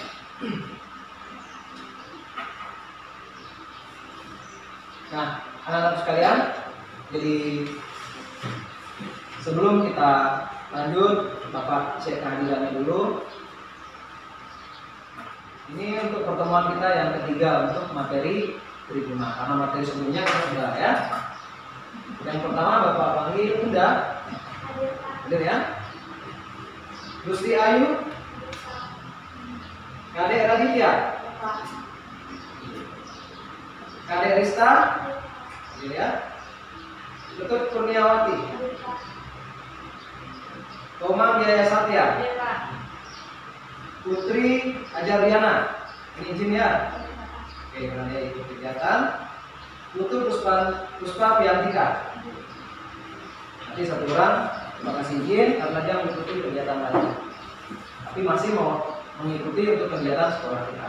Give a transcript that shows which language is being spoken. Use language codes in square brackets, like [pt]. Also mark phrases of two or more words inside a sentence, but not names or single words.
[id] Nah, anak-anak sekalian, jadi sebelum kita lanjut, Bapak cek kehadirannya dulu. Ini untuk pertemuan kita yang ketiga untuk materi tribuna, karena materi sebelumnya kita sudah ya. Yang pertama Bapak panggil Bunda, hadir ya. Gusti Ayu, Kadek Raditya, Kadek Rista, hadir ya. Ketut Kurniawati, Tomang Jaya Satya, Putri Ajariana, ini izin ya. Oke, karena dia ikut kegiatan. Putu Puspa Piantika. Nanti satu orang terima kasih izin karena dia mengikuti kegiatan lain. Tapi masih mau mengikuti untuk kegiatan sekolah kita.